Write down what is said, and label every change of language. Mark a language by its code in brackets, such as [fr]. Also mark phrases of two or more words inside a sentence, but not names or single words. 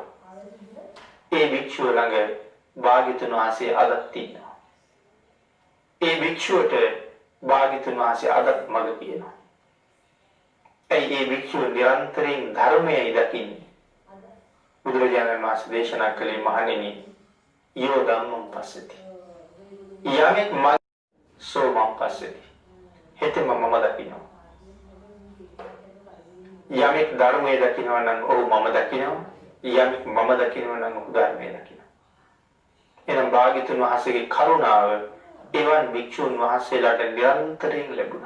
[si] ඒ භික්ෂුව ළඟ භාග්‍යවතුන් වහන්සේ අදත් තියෙනවා. ඒ භික්ෂුවට භාග්‍යවතුන් වහන්සේ අදත් මඟ කියනවා. ඒ භික්ෂුව නිරන්තරයෙන් ධර්මයයි දකින්නේ. බුදුරජාණන් වහන්සේ දේශනා කළේ මහණෙනි [pi] යෝ ධම්මං පස්සති [si] යමෙක් [pi] සෝ මං පස්සති [si] හෙතෙම මම දකිනවා. යමෙක් ධර්මයේ දකිනවා නම් ඔහු මම දකිනවා. යමෙක් මම දකිනවා නම් ඔහු ධර්මයේ දකිනවා. එනම් භාග්‍යවතුන් වහන්සේගේ කරුණාව එවන් භික්ෂුන් වහන්සේලාට නිරන්තරයෙන් ලැබුණා.